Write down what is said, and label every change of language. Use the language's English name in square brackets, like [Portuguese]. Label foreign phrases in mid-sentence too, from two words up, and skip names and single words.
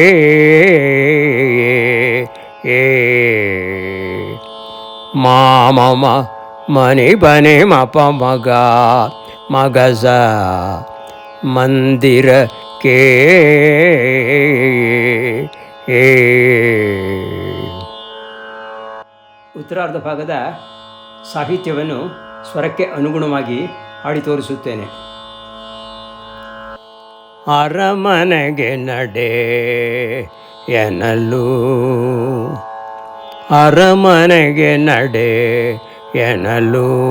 [Kannada] ಮಾಮಮ ಮಣಿಪನಿ ಮಪ ಮಗ ಮಗಸ ಮಂದಿರ ಕೇ ಉತ್ತರಾರ್ಧ ಭಾಗದ ಸಾಹಿತ್ಯವನ್ನು ಸ್ವರಕ್ಕೆ ಅನುಗುಣವಾಗಿ ಹಾಡಿ ತೋರಿಸುತ್ತೇನೆ. ಅರಮನೆಗೆ ನಡೆ ಎನ್ನಲು ಅರಮನೆಗೆ ನಡೆ ಎನ್ನಲು